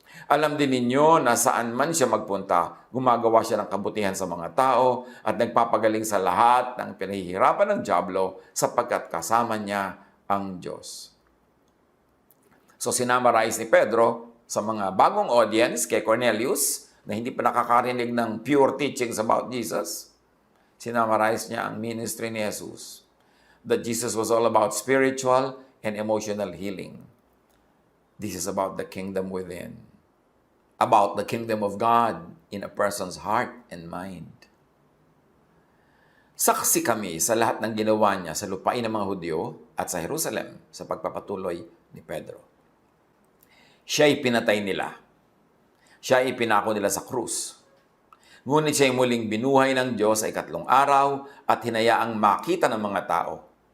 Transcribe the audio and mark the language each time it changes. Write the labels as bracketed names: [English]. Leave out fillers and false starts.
[Filipino] Alam din ninyo na saan man siya magpunta, gumagawa siya ng kabutihan sa mga tao at nagpapagaling sa lahat ng pinahihirapan ng dyablo sapagkat kasama niya ang Diyos. So sinamarize ni Pedro sa mga bagong audience kay Cornelius na hindi pa nakakarinig ng [English] pure teachings about Jesus. [Filipino] Sinamarize niya ang ministry ni Jesus. [English] That Jesus was all about spiritual and emotional healing. This is about the kingdom within. About the kingdom of God in a person's heart and mind. [Filipino] Saksi kami sa lahat ng ginawa niya sa lupain ng mga Hudyo at sa Jerusalem sa pagpapatuloy ni Pedro. Siya'y pinatay nila. Siya ay pinako nila sa krus. Ngunit siya'y muling binuhay ng Diyos sa ikatlong araw at hinayaang makita ng mga tao.